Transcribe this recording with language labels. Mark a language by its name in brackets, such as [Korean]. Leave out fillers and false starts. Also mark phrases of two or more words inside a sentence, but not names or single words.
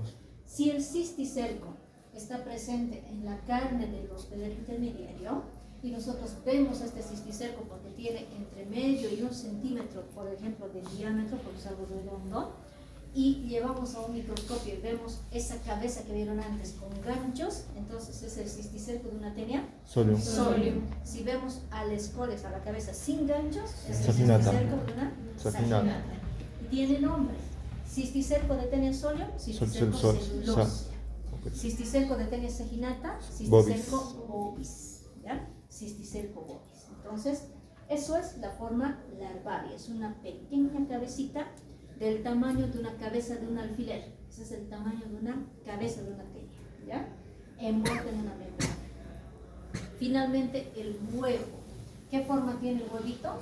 [Spanish] Si el cisticerco está presente en la carne del hospedero intermediario y nosotros vemos este cisticerco porque tiene entre medio y 1 centímetro, por ejemplo, de diámetro, porque es algo redondo, y llevamos a un microscopio y vemos esa cabeza que vieron antes con ganchos, entonces es el cisticerco de una tenia Solium. solium. Si vemos al escoles, a la cabeza sin ganchos, es el Saginata. cisticerco de una Saginata. saginata. Y tiene nombre: cisticerco de tenia solium, cisticerco celulosea. Ok. Cisticerco de tenia saginata, Bovis. cisticerco bovis. ¿Ya? Cisticerco bovis. Entonces, eso es la forma larvaria. Es una pequeña cabecita del tamaño de una cabeza de un alfiler. Ese es el tamaño de una cabeza de una tenia, ¿ya? Envuelta en una membrana. Finalmente, el huevo. ¿Qué forma tiene el huevito?